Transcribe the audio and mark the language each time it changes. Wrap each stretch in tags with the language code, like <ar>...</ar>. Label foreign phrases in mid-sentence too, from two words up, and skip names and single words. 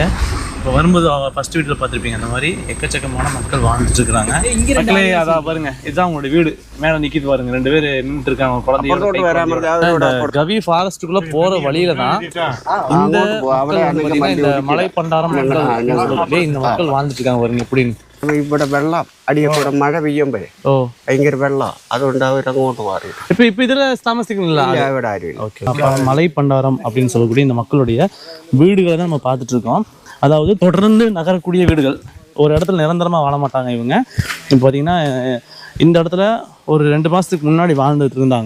<ta>இப்போ வரும்போது ஃபர்ஸ்ட் வீட்டில் பார்த்துருப்பீங்க, அந்த மாதிரி எக்கச்சக்கமான மக்கள் வாழ்ந்துட்டு இருக்கிறாங்க. மக்களே அதான் பாருங்க, இதுதான் அவங்களோட வீடு. மேலே நிற்கிது பாருங்க, 2 பேர் நின்றுட்டு இருக்காங்க குழந்தைங்க. கவி ஃபாரஸ்ட்டுக்குள்ளே போகிற வழியில தான் இந்த மலை பண்டாரம் மக்கள் இந்த மக்கள் வாழ்ந்துட்டு இருக்காங்க பாருங்க எப்படின்னு.</ta> <ml>ഇവിടെ വെള്ളം അടിയപ്പുറം മഴ പെയ്യുമ്പോഴേ ഭയങ്കര വെള്ളം, അതുകൊണ്ട് അവരങ്ങോട്ട് മാറി.</ml> <ta>இப்போ இதில் தாமசிக்கணுங்களா?</ta> <ml>ഇവിടെ ஆறு.</ml> <ta>ஓகே, மலை பண்டாரம் அப்படின்னு சொல்லக்கூடிய இந்த மக்களுடைய வீடுகளை தான் நம்ம பார்த்துட்டு இருக்கோம். அதாவது தொடர்ந்து நகரக்கூடிய வீடுகள், ஒரு இடத்துல நிரந்தரமாக வாழ மாட்டாங்க இவங்க. இப்போ பார்த்தீங்கன்னா இந்த இடத்துல ஒரு 2 மாதத்துக்கு முன்னாடி வாழ்ந்துட்டு இருந்தாங்க.</ta>